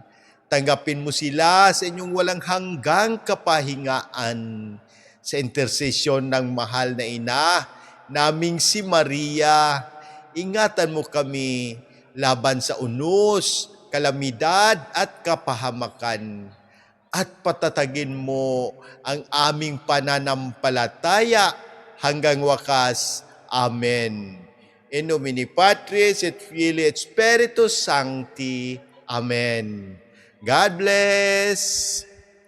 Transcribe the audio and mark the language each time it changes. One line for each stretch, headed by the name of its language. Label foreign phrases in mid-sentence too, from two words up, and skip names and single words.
Filipino: Tanggapin mo sila sa inyong walang hanggang kapahingaan sa intersesyon ng mahal na ina, naming si Maria. Ingatan mo kami laban sa unos, kalamidad at kapahamakan. At patatagin mo ang aming pananampalataya hanggang wakas. Amen.
Latin: In nomine Patris et Filii et Spiritus Sancti.
English: Amen. God bless.